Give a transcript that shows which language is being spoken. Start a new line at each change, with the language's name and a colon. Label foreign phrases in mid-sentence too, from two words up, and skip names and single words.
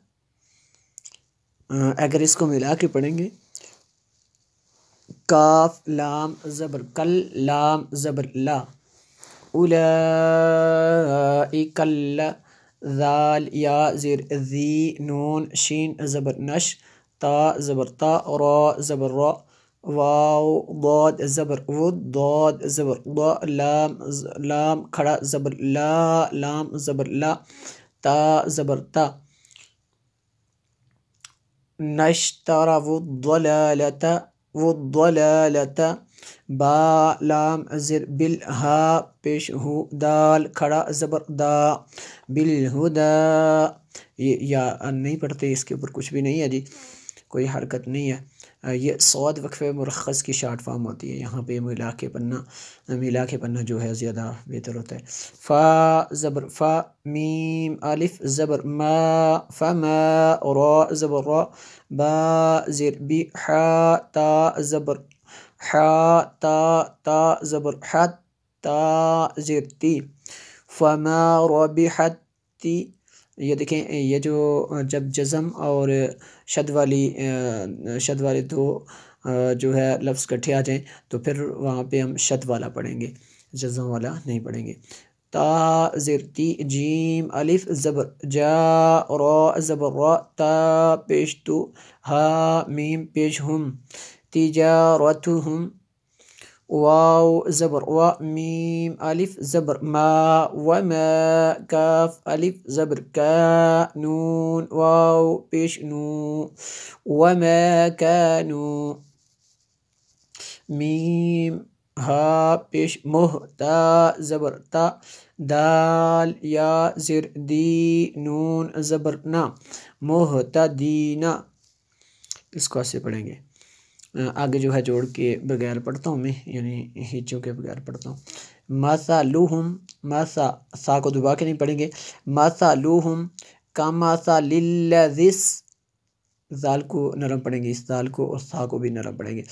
Urdu: اگر اس کو ملا کے پڑھیں گے، کاف لام زبر کل، لام زبر لا، اولئک ذال یا زیر ذی، نون شین زبر نش، تا زبر تا، را زبر را، واو ضاد زبر ود، ضاد زبر ضا، لام کھڑا زبر لا، لام زبر لا، تا زبر تا،
Arabic: نشترى والضلالة،
Urdu: والضلالة، با لام زر بل، ہا پیش ہو، دال کھڑا زبر دا، بالہدا۔ یا نہیں پڑھتے، اس کے اوپر کچھ بھی نہیں ہے جی، کوئی حرکت نہیں ہے۔ یہ صاد وقف مرخص کی شارٹ فارم ہوتی ہے، یہاں پہ ملا کے پڑھنا جو ہے زیادہ بہتر ہوتا ہے۔ فا زبر فا، میم الف زبر ما، فما، را زبر را، با زیر بی، حا تا زبر حا، تا تا زبر حت، تا زیر تی،
Arabic: فما ربحت تی۔
Urdu: یہ دیکھیں، یہ جو جب جزم اور شد والی دو جو ہے لفظ کٹھے آ جائیں تو پھر وہاں پہ ہم شد والا پڑھیں گے، جزم والا نہیں پڑھیں گے۔ تا زیر تی، جیم الف زبر جا، را زبر را، تا پیش تو، ہا میم پیش ہم، تجارتہم، واو زبر وا، میم الف زبر ما، وما، کاف الف زبر کا، نون واو پیش نو، وما کانو، میم ہا پیش مہ، تا زبر تا، دال یا زیر دی، نون زبر نا، مہتدینا۔ اس کو ایسے پڑھیں گے۔ آگے جو ہے جوڑ کے بغیر پڑھتا ہوں میں، یعنی ہچوں کے بغیر پڑھتا ہوں۔ مثلہم، مثا سا کو دبا کے نہیں پڑھیں گے۔
Arabic: مثلہم کمثل الذی،
Urdu: ذال کو نرم پڑھیں گے، اس ذال کو اور سا کو بھی نرم پڑھیں گے۔